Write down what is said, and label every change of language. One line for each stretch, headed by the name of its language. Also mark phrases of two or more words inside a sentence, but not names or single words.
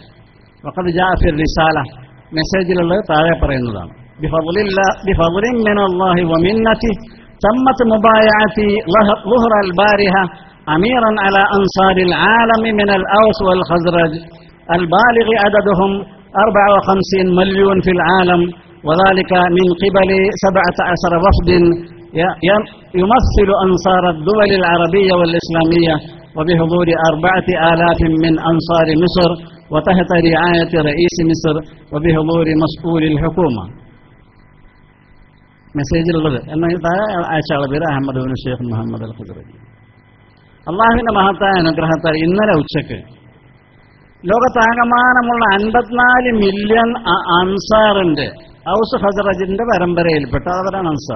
Arabic: وقد جاء في رسالة,
Malayalam: മെസ്സേജിലുള്ളത് താഴെ പറയുന്നതാണ്.
Arabic: بفضل من الله ومنته تمت مبايعة ظهر البارحة أميرا على أنصار العالم من الأوس والخزرج البالغ عددهم 54 مليون في العالم، وذلك من قبل 17 وفد يمثل أنصار الدول العربية والإسلامية، وبحضور 4000 من أنصار مصر، وتحت رعاية رئيس مصر، وبحضور مسؤول الحكومة.
Malayalam: മെസ്സേജിലുള്ളത് എന്നാൽ അയച്ചാളെ പേര് അഹമ്മദ് ബിൻ ഷെയ്ഖ് മുഹമ്മദ് അൽ ഖസ്റജി. അള്ളാഹുവിന്റെ മഹത്തായ അനുഗ്രഹത്താൽ ഇന്നലെ ഉച്ചക്ക് ലോകത്താകമാനമുള്ള 54 മില്യൺ അൻസാറിന്റെ ഔസ് ഖസ്റജിന്റെ പരമ്പരയിൽപ്പെട്ട അവരാണ് അൻസാർ.